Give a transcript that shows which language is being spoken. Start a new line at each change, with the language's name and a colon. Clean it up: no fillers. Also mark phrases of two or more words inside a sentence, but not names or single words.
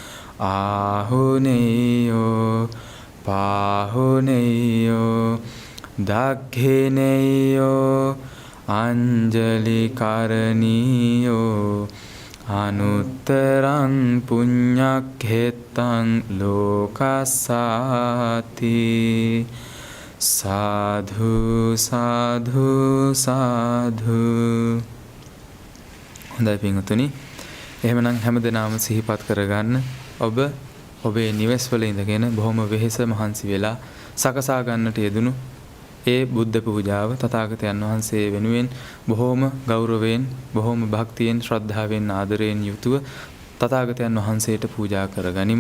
Pali: ආහුනේයෝ පාහුනේයෝ දක්ඛිනේයෝ අංජලි කරණීයෝ අනුත්තරං පුඤ්ඤක්ඛෙත්තං ලෝකස්සාති. සාධු සාධු සාධු.
Sinhala: හොඳයි පින්වතුනි, එහෙමනම් හැමදෙනාම සිහිපත් කරගන්න, ඔබ ඔබේ නිවෙස්වල ඉඳගෙන බොහොම වෙහෙස මහන්සි වෙලා සකසා ගන්නට යෙදුණු ඒ බුද්ධ පූජාව තථාගතයන් වහන්සේ වෙනුවෙන් බොහොම ගෞරවයෙන්, බොහොම භක්තියෙන්, ශ්‍රද්ධාවෙන්, ආදරයෙන් යුතුව තථාගතයන් වහන්සේට පූජා කරගනිමු.